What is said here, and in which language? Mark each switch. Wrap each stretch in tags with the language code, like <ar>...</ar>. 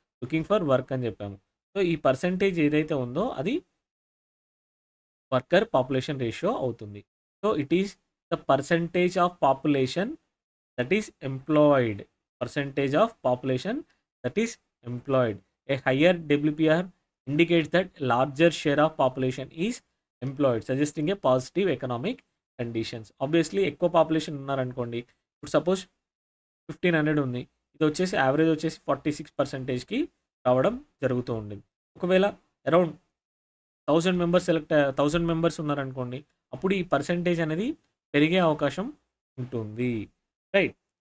<en>looking for work</en> <te>అని చెప్పాము. So ఈ పర్సెంటేజ్ ఏదైతే ఉందో అది వర్కర్ పాపులేషన్ రేషియో అవుతుంది.</te> <en>So it is the percentage of population that is employed. Percentage of population that is employed. A higher WPR indicates that larger share of population is employed, suggesting a positive economic conditions.</en> <te>Obviously ఎక్కువ population ఉన్నారనుకోండి, ఇప్పుడు suppose 1500 ఉంది, ఇది వచ్చేసి average వచ్చేసి 46%కి రావడం జరుగుతూ ఉండింది. ఒకవేళ అరౌండ్ 1000 మెంబర్స్ ఉన్నారనుకోండి, అప్పుడు ఈ పర్సెంటేజ్ అనేది పెరిగే అవకాశం ఉంటుంది. రైట్.</te>